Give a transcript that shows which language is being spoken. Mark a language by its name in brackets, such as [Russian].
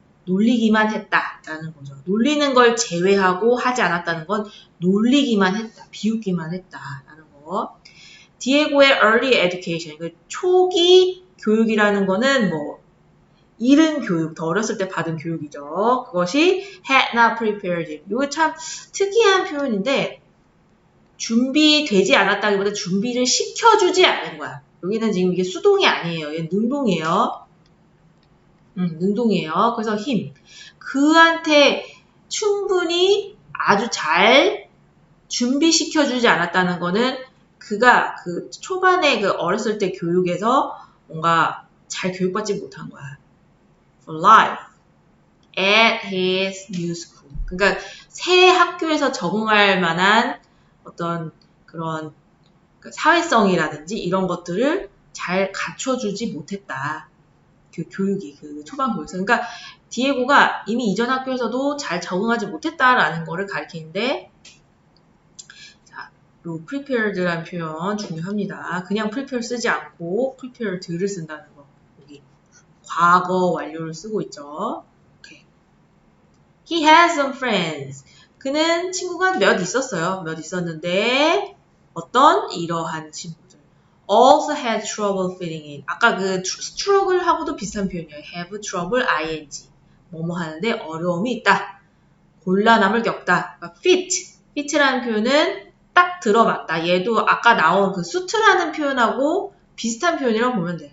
[Korean] 놀리기만 했다라는 거죠. 놀리는 걸 제외하고 하지 않았다는 건 놀리기만 했다, 비웃기만 했다라는 거. 디에고의 [English] early education, [Korean] 그 초기 교육이라는 거는 뭐 이른 교육, 더 어렸을 때 받은 교육이죠. [English] 그것이 had not prepared him. [Korean] 이거 참 특이한 표현인데 준비되지 않았다기보다 준비를 시켜주지 않은 거야. 여기는 지금 이게 수동이 아니에요. 얘는 능동이에요. 능동이에요. 그래서 him. 그한테 충분히 아주 잘 준비시켜주지 않았다는 거는 그가 그 초반에 그 어렸을 때 교육에서 뭔가 잘 교육받지 못한 거야. [English] For life at his new school. [Korean] 그러니까 새 학교에서 적응할 만한 어떤 그런 사회성이라든지 이런 것들을 잘 갖춰주지 못했다. 그 교육이 그 초반 교육에서. 그러니까 디에고가 이미 이전 학교에서도 잘 적응하지 못했다라는 거를 가리키는데 요 prepared라는 표현 중요합니다. 그냥 prepare 쓰지 않고 prepared를 쓴다는 거. 여기 과거 완료를 쓰고 있죠. [English] 오케이. He has some friends. [Korean] 그는 친구가 몇 있었어요. 몇 있었는데 어떤 이러한 친구들. [English] Also had trouble fitting in. [Korean] 아까 그 struggle하고도 비슷한 표현이에요. [English] have trouble ing. [Korean] 뭐뭐 하는데 어려움이 있다. 곤란함을 겪다. 그러니까 fit라는 표현은 딱 들어맞다. 얘도 아까 나온 그 suit라는 표현하고 비슷한 표현이라고 보면 돼.